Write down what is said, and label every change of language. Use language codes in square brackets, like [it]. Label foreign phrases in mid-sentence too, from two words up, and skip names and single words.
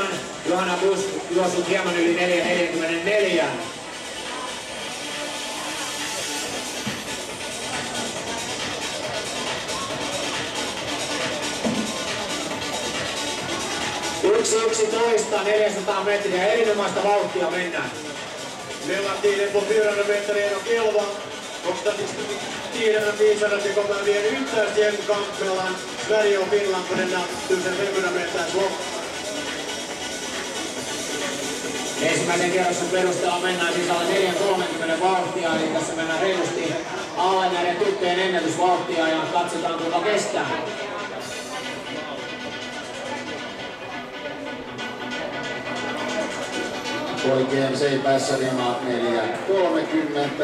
[fi] Johanna Busch juossut hieman yli 4.44. Yksi 400 metriä, erinomaista vauhtia mennään. [sv] Mellan tiden på 400 meter 1.11 och tiderna visar att det kommer att bli en ytterst jämn kamp mellan Sverige och Finland på denna 1500 meters lopp. [fi] Ensimmäisen kierroksen perusteella mennään siis alle 4.30 vauhtia, eli tässä mennään reilusti alle näiden tyttöjen ennätysvauhtia ja katsotaan kuinka kestää. Poikien seipäissä rima 4.30.